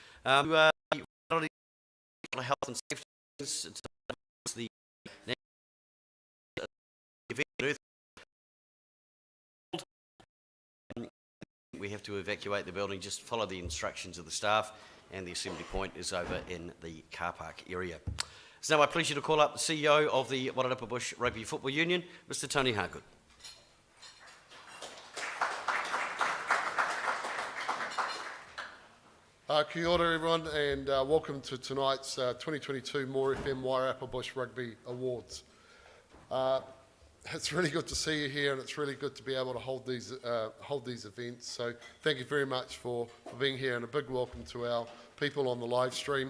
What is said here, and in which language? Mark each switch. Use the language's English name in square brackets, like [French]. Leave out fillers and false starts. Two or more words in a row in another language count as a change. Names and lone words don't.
[English] Health and safety, it's the event. We have to evacuate the building. Just follow the instructions of the staff, and the assembly point is over in the car park area. It's now my pleasure to call up the CEO of the Wairarapa Bush Rugby Football Union, Mr. Tony Hargood. [Māori] Kia ora [English] everyone, and welcome to tonight's 2022 More FM Wairarapa Bush Rugby Awards. It's really good to see you here, and it's really good to be able to hold these events. So thank you very much for being here, and a big welcome to our people on the live stream.